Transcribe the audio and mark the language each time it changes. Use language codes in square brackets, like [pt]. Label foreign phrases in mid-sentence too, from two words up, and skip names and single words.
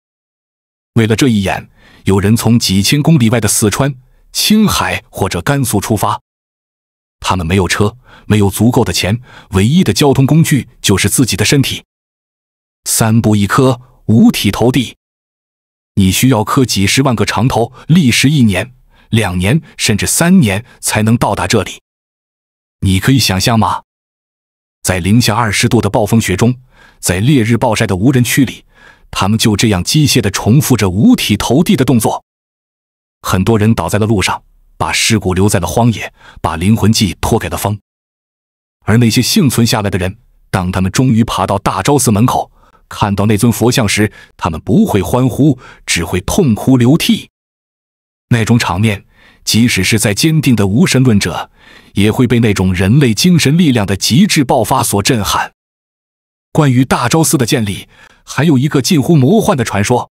[zh] 為了這一眼，有人從幾千公里外的四川、青海或者甘肅出發。他們沒有車，沒有足夠的錢，唯一的交通工具就是自己的身體。3步一磕，五體投地。你需要磕幾十萬個長頭，歷時1年、2年甚至3年才能到達這裡。你可以想象嗎？在零下20度的暴風雪中，在烈日暴曬的無人區裡，他們就這樣機械地重複着五體投地的動作。很多人倒在了路上，把屍骨留在了荒野，把靈魂寄托給了風。而那些幸存下來的人，當他們終於爬到大昭寺門口，看到那尊佛像時，他們不會歡呼，只會痛哭流涕。那種場面，即使是再堅定的无神論者，也會被那種人類精神力量的極致爆發所震撼。關於大昭寺的建立，還有一個近乎魔幻的傳說。